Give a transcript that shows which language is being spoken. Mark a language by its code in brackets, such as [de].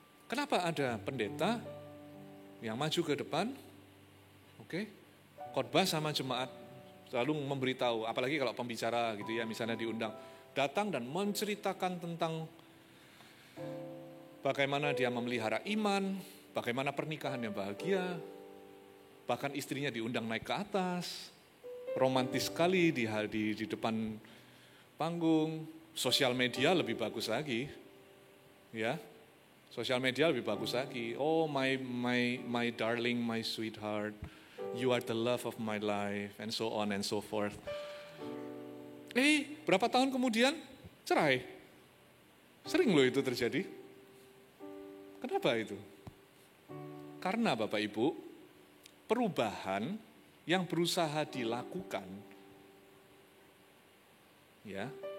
[id] Kenapa ada pendeta yang maju ke depan, khotbah sama jemaat, selalu memberitahu, apalagi kalau pembicara gitu ya, misalnya diundang, datang dan menceritakan tentang bagaimana dia memelihara iman, bagaimana pernikahannya bahagia, bahkan istrinya diundang naik ke atas, romantis sekali di depan panggung. Sosial media lebih bagus lagi, ya. Sosial media lebih bagus lagi. [en] Oh my darling, my sweetheart, you are the love of my life, and so on and so forth. [id] Berapa tahun kemudian cerai. Sering loh itu terjadi. Kenapa itu? Karena Bapak Ibu, perubahan yang berusaha dilakukan, ya.